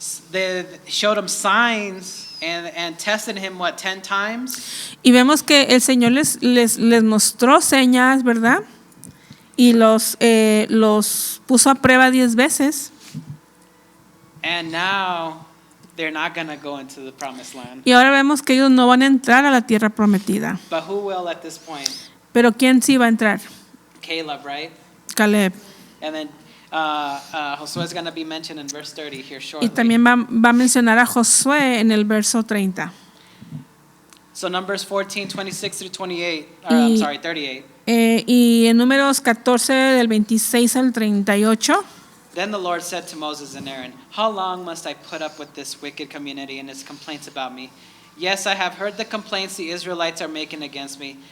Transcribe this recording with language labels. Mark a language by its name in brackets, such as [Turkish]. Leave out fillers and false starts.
[English] They showed him signs and tested him 10 times. [Spanish] Y vemos que el Señor les mostró señas, ¿verdad? Y los puso a prueba 10 veces. [English] And now they're not going to go into the promised land. [Spanish] Y ahora vemos que ellos no van a entrar a la tierra prometida. [English] But who will at this point? [Spanish] Pero ¿quién sí va a entrar? [English] Caleb, right? [Spanish] Caleb. [English] And then Josué is going to be mentioned in verse 30 here shortly. [Spanish] Y también va a mencionar a Josué en el verso 30. [English] So Numbers 14, 26 through 28, I'm sorry, 38. [Spanish] Y en números 14 del 26 al 38. [English] Then the Lord said to Moses and Aaron, how long must I put up with this wicked community and its complaints about me? Yes, I have heard the complaints the Israelites are making against me.